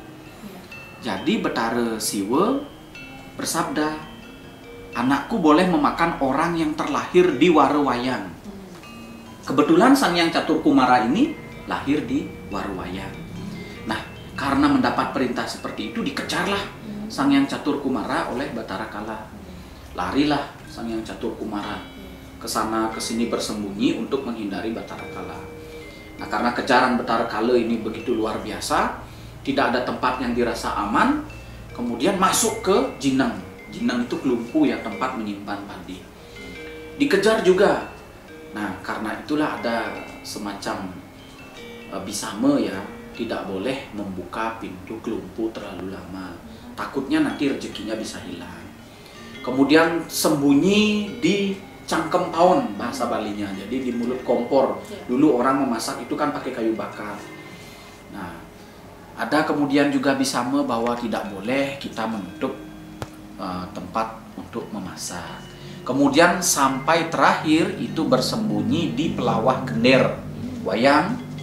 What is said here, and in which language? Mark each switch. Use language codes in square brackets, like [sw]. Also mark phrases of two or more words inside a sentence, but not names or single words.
[id] Jadi Batara Siwa bersabda, anakku boleh memakan orang yang terlahir di Warawayang. Kebetulan Sang Hyang Catur Kumara ini lahir di Warawayang. Nah, karena mendapat perintah seperti itu dikejarlah Sang Hyang Catur Kumara oleh Batara Kala. Larilah Sang Hyang Catur Kumara ke sana ke sini bersembunyi untuk menghindari Batara Kala. Nah, karena kejaran Batara Kala ini begitu luar biasa, tidak ada tempat yang dirasa aman, kemudian masuk ke Jineng. Jineng itu kelumpu ya, tempat menyimpan padi. Dikejar juga. Nah, karena itulah ada semacam bisame ya, tidak boleh membuka pintu kelumpu terlalu lama. Takutnya nanti rezekinya bisa hilang. Kemudian sembunyi di [ban] cangkem paon [id] bahasa Balinya, jadi di mulut kompor. Dulu orang memasak itu kan pakai kayu bakar. Nah, ada kemudian juga bisame bahwa tidak boleh kita menutup tempat untuk memasak. Kemudian sampai terakhir itu bersembunyi di pelawah gender wayang.